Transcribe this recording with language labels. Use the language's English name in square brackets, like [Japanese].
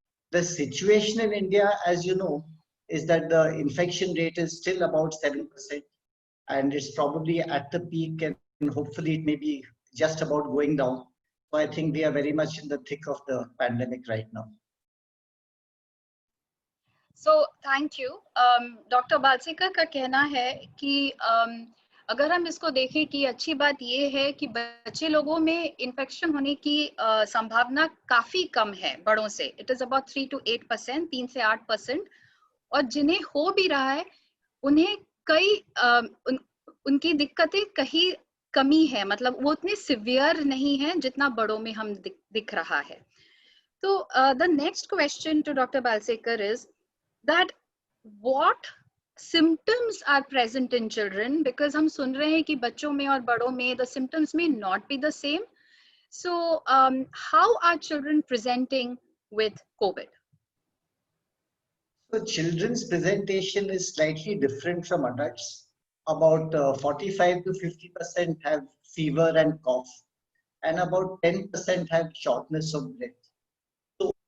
[English] The situation in India, as you know, is that the infection rate is still about 7%, and it's probably at the peak, and hopefully it may be just about going down. So I think we are very much in the thick of the pandemic right now. So thank you. [Hindi] Doctor बालसेकर का कहना है कि अगर हम इसको देखें कि अच्छी बात ये है कि बच्चे लोगों में इन्फेक्शन होने की संभावना काफी कम है बड़ों से. इट इज अबाउट 3 to 8%, 3 से 8%. और जिन्हें हो भी रहा है उन्हें कई उनकी दिक्कतें कहीं कमी है, मतलब वो उतने सिवियर नहीं है जितना बड़ों में हम दिख रहा है. [English] तो the next question to doctor Balsekar is that what symptoms are present in children, because हम सुन रहे हैं कि बच्चों में और बड़ों में the symptoms may not be the same. So how are children presenting with COVID? So children's presentation is slightly different from adults. About 45 to 50% have fever and cough, and about 10% have shortness of breath.